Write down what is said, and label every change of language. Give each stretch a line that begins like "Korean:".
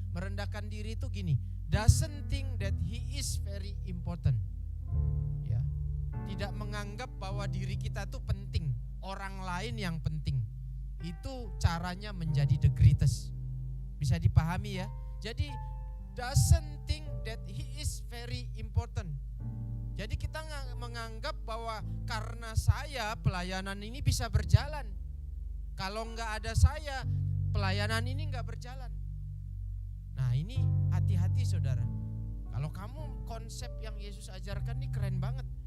Indonesian: Merendahkan diri itu gini,
English: doesn't think that he is very important.
Indonesian: Ya. Tidak menganggap bahwa diri kita itu penting, orang lain yang penting. Itu caranya menjadi the greatest. Bisa dipahami ya?
English: Jadi doesn't think that he is very important.
Indonesian: Jadi kita menganggap bahwa karena saya pelayanan ini bisa berjalan. Kalau enggak ada saya, pelayanan ini enggak berjalan. Nah, ini hati-hati Saudara. Kalau kamu konsep yang Yesus ajarkan ini keren banget.